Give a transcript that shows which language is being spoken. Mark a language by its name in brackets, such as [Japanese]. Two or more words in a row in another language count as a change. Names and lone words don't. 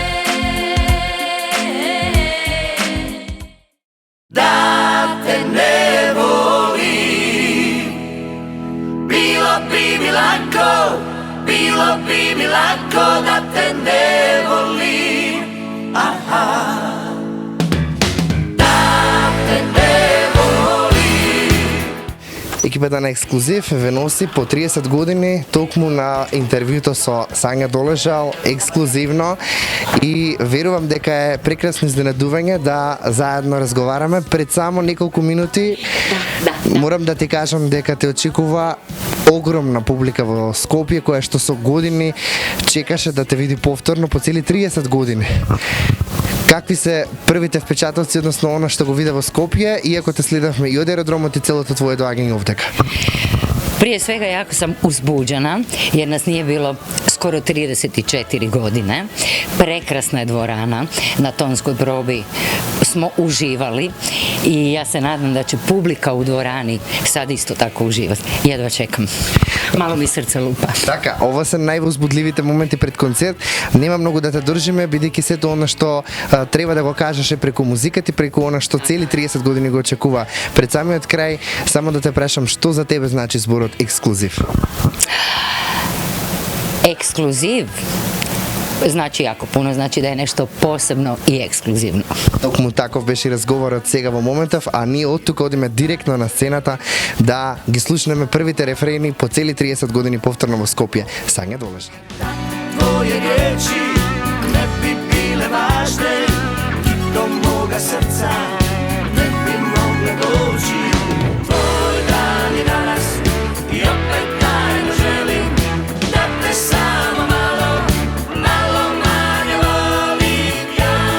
[Croatian] Da te ne volim, bilo bi mi lako, bilo bi mi lako da te ne volim. Aha, da te ne volim. [Macedonian] Екипата на Ексклузив ве носи по 30 години токму на интервјуто со Сања Долежал ексклузивно и верувам дека е прекрасно изненадување да заедно разговараме. Пред само неколку минути морам да ти кажам дека те очекува огромна публика во Скопје која што со години чекаше да те види повторно по цели 30 години. Какви се првите впечатоци, односно она што го виде во Скопје, иако те следавме и од аеродромот и целото твое доаѓање овдека? [Croatian] Prije svega jako sam uzbuđena jer nas nije bilo skoro 34 godine. Prekrasna je dvorana, na tonskoj probi smo uživali i ja se nadam da će publika u dvorani sad isto tako uživati. Jedva čekam. Malo mi srce lupa. [Macedonian] Така, ова се највозбудливите моменти пред концерт. Нема многу да те држиме, бидејќи сето она што треба да го кажеше преку музиката и преку она што цели 30 години го очекува. Пред самиот крај, само да те прашам, што за тебе значи зборот ексклузив? [Croatian] Ekskluziv znači jako puno, znači da je nešto posebno i ekskluzivno. [Macedonian] Токму таков беше разговорот сега во моментов, а ние од тука одиме директно на сцената да ги слушнеме првите рефрени по цели 30 години повторно во Скопје. Сања Долежал. [Croatian] Tvoje riječi ne bi bile važne i do moga srca ne bi mogle doći. Tvoj dan je danas i opet tajno želim da te samo malo, malo manje volim ja.